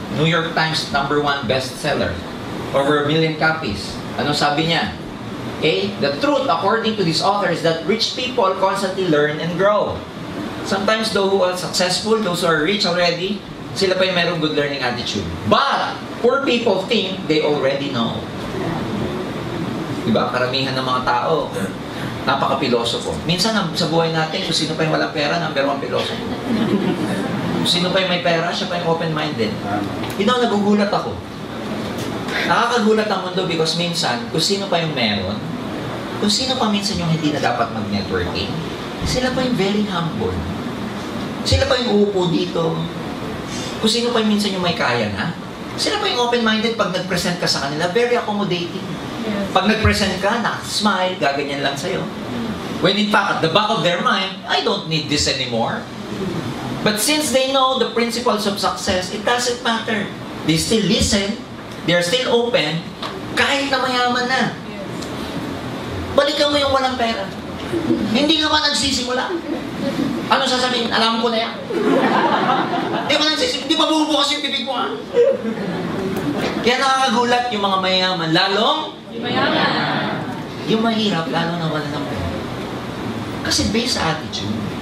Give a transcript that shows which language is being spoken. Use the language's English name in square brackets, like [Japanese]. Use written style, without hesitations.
[English] New York Times #1 bestseller. Over 1 million copies. [Filipino] Ano sabi niya? [English] Okay? The truth, according to this author, is that rich people constantly learn and grow. Sometimes those who are successful, those who are rich already, [Filipino] sila pa yung merong [English] good learning attitude. But, poor people think they already know. [Filipino] Diba? Karamihan ng mga tao, napaka-pilosofo. Minsan sa buhay natin, kung sino pa yung walang pera, #1 pilosofo. Kung sino pa yung may pera, siya pa yung open-minded. Nagugulat ako. Nakakagulat ang mundo because minsan, kung sino pa yung meron, kung sino pa minsan yung hindi na dapat mag-networking, sila pa yung very humble. Sila pa yung uupo dito. Kung sino pa yung minsan yung may kaya na, sila pa yung open-minded pag nag-present ka sa kanila, [English] very accommodating. [Filipino] Pag nag-present ka, smile, gaganyan lang sa'yo. [English] When in fact, at the back of their mind, I don't need this anymore. But since they know the principles of success, it doesn't matter. They still listen, they're still open, [Filipino] kahit na mayaman na. Balikan mo yung walang pera. Hindi ka ba nagsisimula? Ano sasabihin? Alam ko na yan. Hindi ba nagsisimula? Hindi ba bubukas yung bibig mo, ha? Kaya nakakagulat yung mga mayaman, lalong mayaman. Yung mahirap, lalo na wala ng pera. Kasi based sa attitude.